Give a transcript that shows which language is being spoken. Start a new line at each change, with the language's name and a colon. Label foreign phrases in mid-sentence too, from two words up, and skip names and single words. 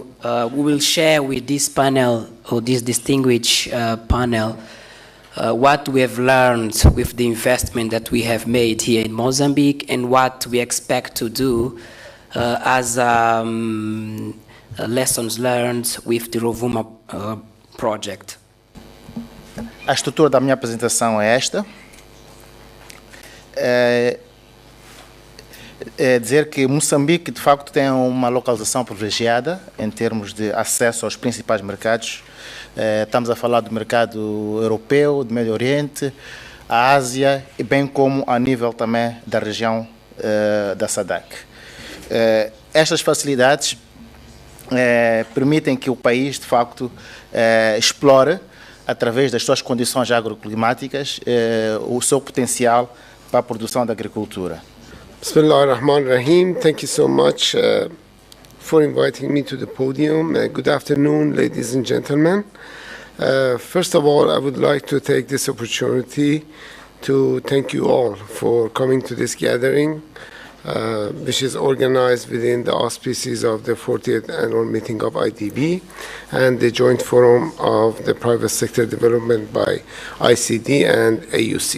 English: We will share with this panel, or this distinguished panel, what we have learned with the investment that we have made here in Mozambique, and what we expect to do as lessons learned with the Rovuma project.
Portuguese: A estrutura da minha apresentação é esta. É dizer que Moçambique, de facto, tem uma localização privilegiada em termos de acesso aos principais mercados. Estamos a falar do mercado europeu, do Médio Oriente, a Ásia, e bem como a nível também da região da SADC. Estas facilidades permitem que o país, de facto, explore, através das suas condições agroclimáticas, o seu potencial para a produção da agricultura.
Arabic: بسم الله الرحمن الرحيم.
English: Thank you so much for inviting me to the podium. Good afternoon, ladies and gentlemen. First of all, I would like to take this opportunity to thank you all for coming to this gathering, which is organized within the auspices of the 40th annual meeting of IDB and the joint forum of the private sector development by ICD and AUC.